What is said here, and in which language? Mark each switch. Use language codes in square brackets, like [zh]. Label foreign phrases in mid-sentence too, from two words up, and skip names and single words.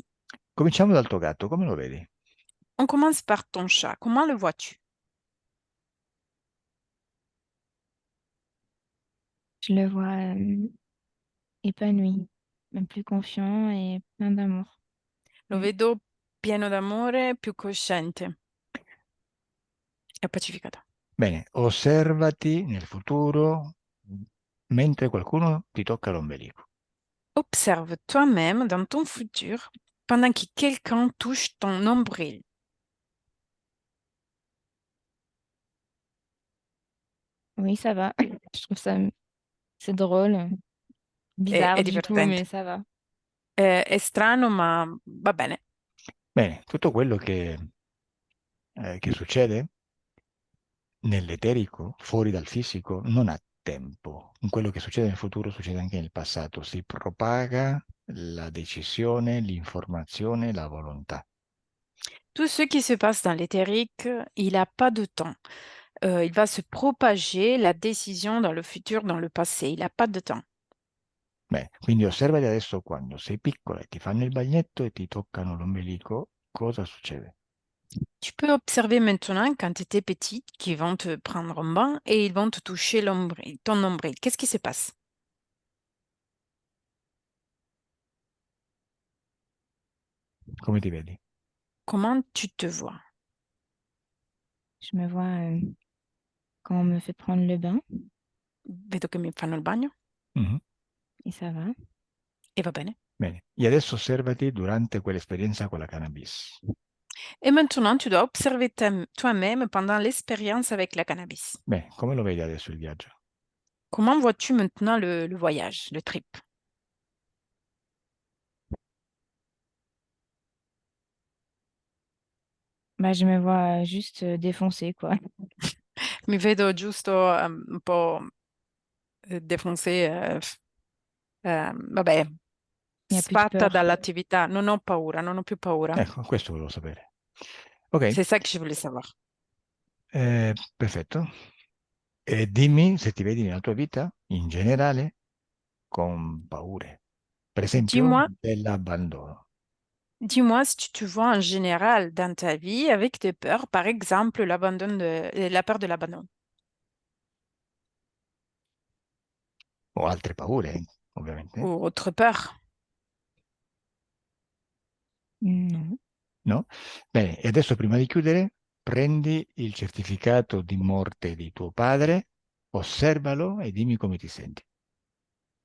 [it] Cominciamo dal tuo gatto, come lo vedi? [fr] On commence par ton chat. Comment le vois-tu? Je le vois épanoui, même plus confiant et plein d'amour. [it] Lo vedo pieno d'amore, più cosciente e pacificato. Bene, osservati nel futuro mentre qualcuno ti tocca l'ombelico. [fr] Observe toi-même dans ton futur pendant que quelqu'un touche ton nombril. Oui, ça va. Je trouve ça, c'est drôle, [it] È [fr] bizarre du coup, [it] divertente. [fr] mais ça va. [it] È strano, ma va bene. Bene, tutto quello che succede nell'eterico, fuori dal fisico, non ha tempo. Quello che succede nel futuro succede anche nel passato. Si propaga la decisione, l'informazione, la volontà. [fr] Tout ce qui se passe dans l'éthérique, il n'a pas de temps. Il va se propager la décision dans le futur, dans le passé. Il n'a pas de temps. [it] Bene, quindi osservati adesso quando sei piccola e ti fanno il bagnetto e ti toccano l'ombelico, cosa succede? [fr] Tu peux observer maintenant quand tu étais petite qu'ils vont te prendre en bain et ils vont te toucher ton nombril. Qu'est-ce qui se passe? [it] Come ti vedi? [fr] Comment tu te vois? Je me vois quand on me fait prendre le bain [it] Vedo che mi fanno il bagno Mhm. [fr] et ça va. [it] e va bene. Bene, e adesso osservati durante quell'esperienza con la cannabis. [fr] Et maintenant, tu dois observer toi-même pendant l'expérience avec la cannabis. [it] Bene, come lo vedi adesso il viaggio? [fr] Comment vois-tu maintenant le voyage, le trip? Bah, je me vois juste défoncée, quoi. [it] Mi vedo giusto un po' défoncé, vabbè, [fr] Il n'y a plus de [it] sfatta [fr] peur. [it] dall'attività. Non ho paura, non ho più paura. Ecco, questo volevo sapere. Ok, [fr] C'est ça que je voulais savoir. [it] perfetto. E dimmi se ti vedi nella tua vita, in generale, con paure. Per esempio, [fr] Dis-moi, [it] dell'abbandono. [fr] dis-moi si tu te vois en général dans ta vie avec des peurs, par exemple la peur de l'abandon [it] O altre paure, ovviamente. [fr] ou autre peur. Non. [it] No? Bene, e adesso prima di chiudere, prendi il certificato di morte di tuo padre, osservalo e dimmi come ti senti.